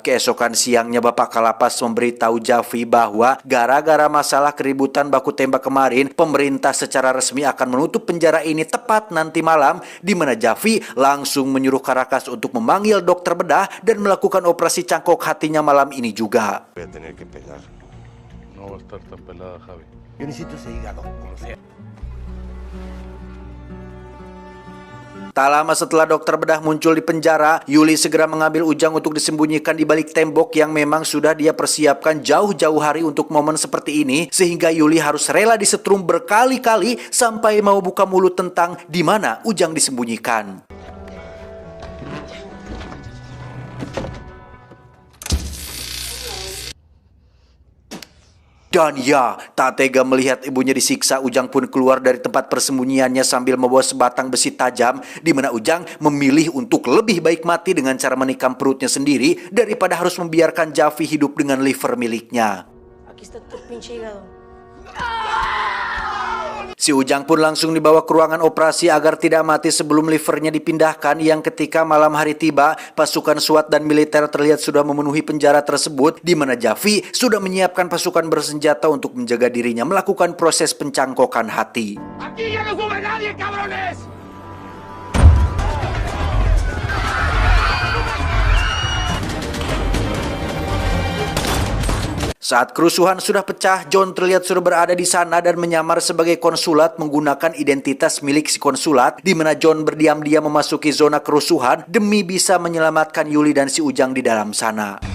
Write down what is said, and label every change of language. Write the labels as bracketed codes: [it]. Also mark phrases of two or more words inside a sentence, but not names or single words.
[id] Keesokan siangnya Bapak Kalapas memberitahu Jappi bahwa gara-gara masalah keributan baku tembak kemarin, pemerintah secara resmi akan menutup penjara ini tepat nanti malam, di mana Jappi langsung menyuruh Caracas untuk memanggil dokter bedah dan melakukan operasi cangkok hatinya malam ini juga. [es] Voy a tener que pelar. No va a estar tan pelada, Javi. Yo necesito ese hígado, como sea. [id] Tak lama setelah dokter bedah muncul di penjara, Yuli segera mengambil Ujang untuk disembunyikan di balik tembok yang memang sudah dia persiapkan jauh-jauh hari untuk momen seperti ini, sehingga Yuli harus rela disetrum berkali-kali sampai mau buka mulut tentang di mana Ujang disembunyikan. Dan ya, tak tega melihat ibunya disiksa, Ujang pun keluar dari tempat persembunyiannya sambil membawa sebatang besi tajam, di mana Ujang memilih untuk lebih baik mati dengan cara menikam perutnya sendiri daripada harus membiarkan Javi hidup dengan liver miliknya. [es] Aquí está tu pinche hígado. [id] Si Ujang pun langsung dibawa ke ruangan operasi agar tidak mati sebelum livernya dipindahkan, yang ketika malam hari tiba, pasukan SWAT dan militer terlihat sudah memenuhi penjara tersebut, di mana Javi sudah menyiapkan pasukan bersenjata untuk menjaga dirinya melakukan proses pencangkokan hati. [es] ¡Aquí ya no sube nadie, cabrones! [id] Saat kerusuhan sudah pecah, John terlihat sudah berada di sana dan menyamar sebagai konsulat menggunakan identitas milik si konsulat, di mana John berdiam-diam memasuki zona kerusuhan demi bisa menyelamatkan Yuli dan si Ujang di dalam sana.